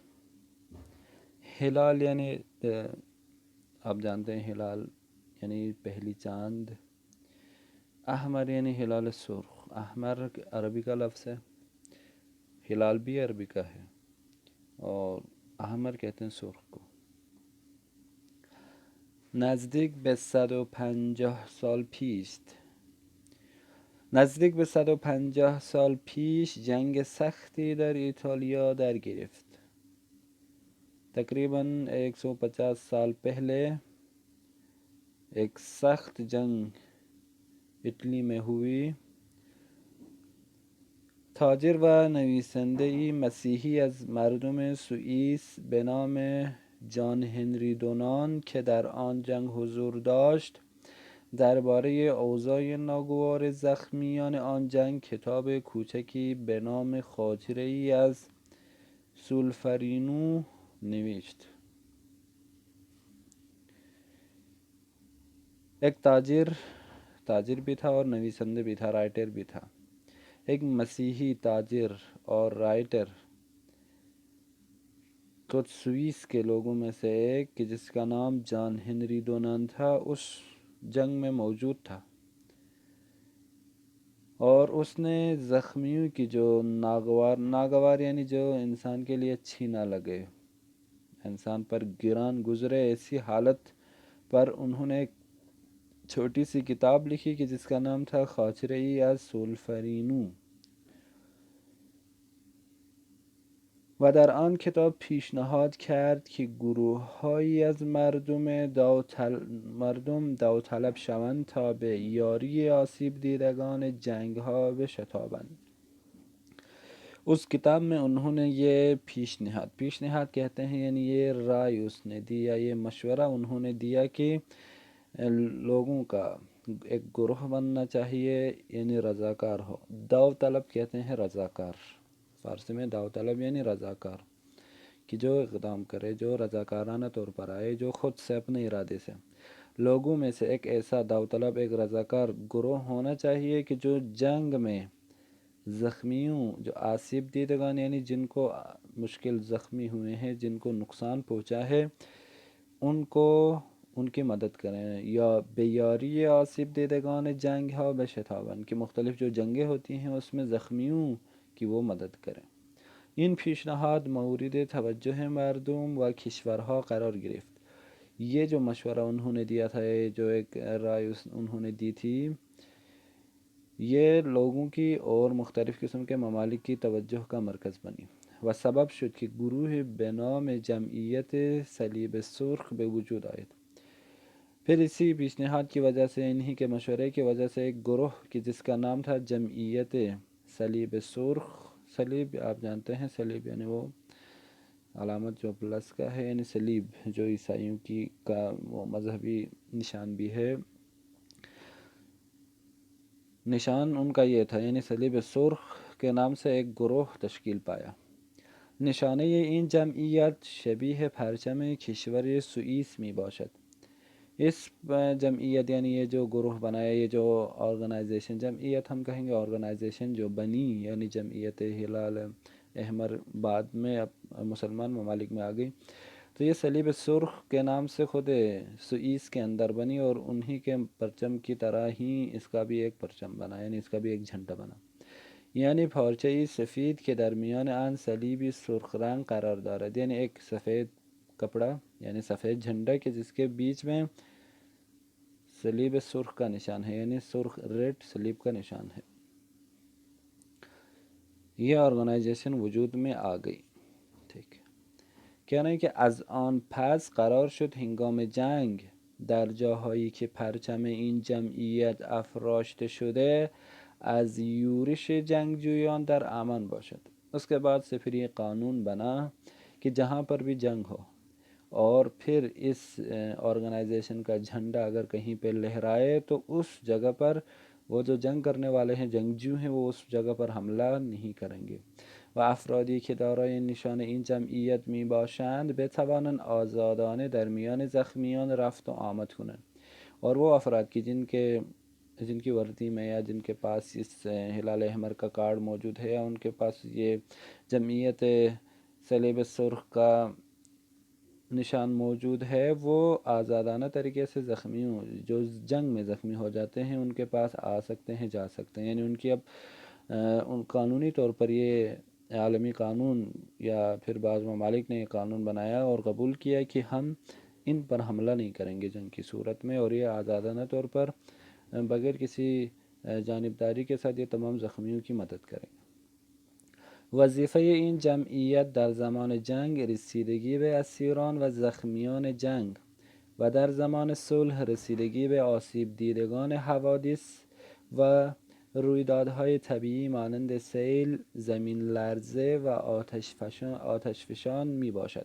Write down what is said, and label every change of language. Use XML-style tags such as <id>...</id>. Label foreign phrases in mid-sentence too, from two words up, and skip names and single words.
<ur>ہلال یعنی آپ جانتے ہیں ہلال یعنی پہلی چاند. احمر یعنی ہلال سرخ. احمر عربی کا لفظ ہے، ہلال بھی عربی کا ہے اور احمر کہتے ہیں سرخ کو.</ur> <fa>نزدیک به 150 سال پیش نزدیک به 150 سال پیش جنگ سختی در ایتالیا در گرفت.</fa> <ur>تقریباً 150 سال پہلے ایک سخت جنگ اٹلی میں ہوئی.</ur> <fa>تاجر و نویسنده‌ای مسیحی از مردم سوئیس به نام جان هنری دونان که در آن جنگ حضور داشت درباره اوضاع ناگوار زخمیان آن جنگ کتاب کوچکی به نام خاطره‌ای از سولفرینو نوشت.</fa> <ur>ایک تاجر بھی تھا اور نویسندہ بھی تھا، رائٹر بھی تھا. ایک مسیحی تاجر اور رائٹر خود سوئس کے لوگوں میں سے ایک کہ جس کا نام جان ہنری دونان تھا اس جنگ میں موجود تھا اور اس نے زخمیوں کی جو ناگوار یعنی جو انسان کے لیے اچھی نہ لگے، انسان پر گران گزرے، ایسی حالت پر انہوں نے ایک چھوٹی سی کتاب لکھی کہ جس کا نام تھا خاطره‌ای از سولفرینو</ur> <fa>و در آن کتاب پیشنهاد کرد که گروه‌هایی از مردم داوطلب شوند تا به یاری آسیب دیدگان جنگ‌ها بشتابند.</fa> <ur>اس کتاب میں انہوں نے یہ پیشنہاد کہتے ہیں یعنی یہ رائے اس نے دی یا یہ مشورہ انہوں نے دیا کہ لوگوں کا ایک گروہ بننا چاہیے یعنی رضاکار ہو. داوطلب کہتے ہیں رضاکار، فارسی میں داوطلب یعنی رضاکار، کہ جو اقدام کرے، جو رضاکارانہ طور پر آئے، جو خود سے اپنے ارادے سے. لوگوں میں سے ایک ایسا داوطلب ایک رضاکار گروہ ہونا چاہیے کہ جو جنگ میں زخمیوں، جو</ur> <fa>آسیب دیدگان</fa> <ur>یعنی جن کو مشکل زخمی ہوئے ہیں، جن کو نقصان پہنچا ہے، ان کی مدد کریں.</ur> <fa>یا بیاری آسیب دیدگان جنگ ها بشتابن،</fa> <ur>کہ مختلف جو جنگیں ہوتی ہیں اس میں زخمیوں کی وہ مدد کریں.</ur> <fa>این پیشنهاد مورد توجه مردم و کشورها قرار گرفت.</fa> <ur>یہ جو مشورہ انہوں نے دیا تھا، جو ایک رائے انہوں نے دی تھی، یہ لوگوں کی اور مختلف قسم کے ممالک کی توجہ کا مرکز بنی</ur> <fa>و سبب شد کہ گروہ به نام جمعیت صلیب سرخ به وجود آید.</fa> <ur>پھر اسی پیشنہاد کی وجہ سے، انہی کے مشورے کی وجہ سے ایک گروہ کی جس کا نام تھا جمعیت صلیب سرخ. صلیب آپ جانتے ہیں، صلیب یعنی وہ علامت جو پلس کا ہے، یعنی صلیب جو عیسائیوں کی کا وہ مذہبی نشان بھی ہے، نشان ان کا یہ تھا، یعنی صلیب سرخ کے نام سے ایک گروہ تشکیل پایا.</ur> <fa>نشانه این جمعیت شبیه پرچم کشور سوئیس می باشد.</fa> <ur>اس جمعیت یعنی یہ جو گروہ بنایا، یہ جو آرگنائزیشن، جمعیت ہم کہیں گے آرگنائزیشن جو بنی، یعنی جمعیت ہلال احمر بعد میں مسلمان ممالک میں آ گئی، تو یہ صلیب سرخ کے نام سے خود سوئیس کے اندر بنی اور انہی کے پرچم کی طرح ہی اس کا بھی ایک پرچم بنا، یعنی اس کا بھی ایک جھنڈا بنا. یعنی</ur> <fa>پارچه‌ای سفید که در میان آن صلیبی سرخ رنگ قرار دارد،</fa> <ur>یعنی ایک سفید کپڑا یعنی سفید جھنڈا کہ جس کے بیچ میں صلیب سرخ کا نشان ہے، یعنی سرخ ریڈ صلیب کا نشان ہے. یہ آرگنائزیشن وجود میں آ گئی. ٹھیک کہنا ہے کہ</ur> <fa>از آن پس قرار شد هنگام جنگ در جاهایی که پرچم این جمعیت افراشته شده از یورش جنگجویان در امان باشد۔</fa> <ur>اس کے بعد سے پھر یہ قانون بنا کہ جہاں پر بھی جنگ ہو اور پھر اس آرگنائزیشن کا جھنڈا اگر کہیں پہ لہرائے تو اس جگہ پر وہ جو جنگ کرنے والے ہیں، جنگجو ہیں، وہ اس جگہ پر حملہ نہیں کریں گے۔</ur> <fa>و افرادی که دارای نشان این جمعیت می باشند بتوانند آزادانه در میان زخمیان رفت و آمد کنند۔</fa> <ur>اور وہ افراد کی جن کی وردی میں یا جن کے پاس اس ہلال احمر کا کارڈ موجود ہے یا ان کے پاس یہ جمعیت صلیب سرخ کا نشان موجود ہے، وہ آزادانہ طریقے سے زخمیوں جو جنگ میں زخمی ہو جاتے ہیں ان کے پاس آ سکتے ہیں، جا سکتے ہیں۔ یعنی ان کی اب ان قانونی طور پر یہ عالمی قانون یا پھر بعض ممالک نے یہ قانون بنایا اور قبول کیا کہ ہم ان پر حملہ نہیں کریں گے جنگ کی صورت میں، اور یہ آزادانہ طور پر بغیر کسی جانبداری کے ساتھ یہ تمام زخمیوں کی مدد کریں گے۔</ur> <fa>وظیفه این جمعیت در زمان جنگ رسیدگی به اسیران و زخمیان جنگ و در زمان صلح رسیدگی به آسیب دیدگان حوادث و رویدادهای طبیعی مانند سیل، زمین لرزه و آتشفشان می باشد۔</fa>